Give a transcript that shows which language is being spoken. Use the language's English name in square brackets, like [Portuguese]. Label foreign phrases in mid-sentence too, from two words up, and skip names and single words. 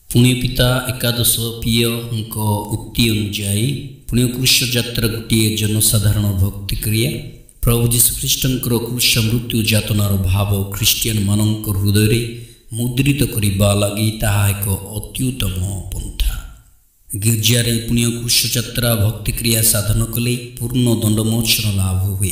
[Odia] ପୁଣ୍ୟ ପିତା ଏକାଦଶ ପିୟଙ୍କ ଉକ୍ତି ଅନୁଯାୟୀ ପୁଣ୍ୟ କ୍ରୁଶ ଯାତ୍ରା ଗୋଟିଏ ଜନସାଧାରଣ ଭକ୍ତି କ୍ରିୟା। ପ୍ରଭୁ ଯୀଶୁଖ୍ରୀଷ୍ଟଙ୍କର କ୍ରୁଶ ମୃତ୍ୟୁ ଯାତନାର ଭାବ ଖ୍ରୀଷ୍ଟିଆନମାନଙ୍କ ହୃଦୟରେ ମୁଦ୍ରିତ କରିବା ଲାଗି ତାହା ଏକ ଅତ୍ୟୁତ୍ତମ ପନ୍ଥା। ଗିର୍ଜାରେ ପୁଣ୍ୟ କ୍ରୁଶ ଯାତ୍ରା ଭକ୍ତି କ୍ରିୟା ସାଧନ କଲେ ପୂର୍ଣ୍ଣ ଦଣ୍ଡମୋଚନ ଲାଭ ହୁଏ।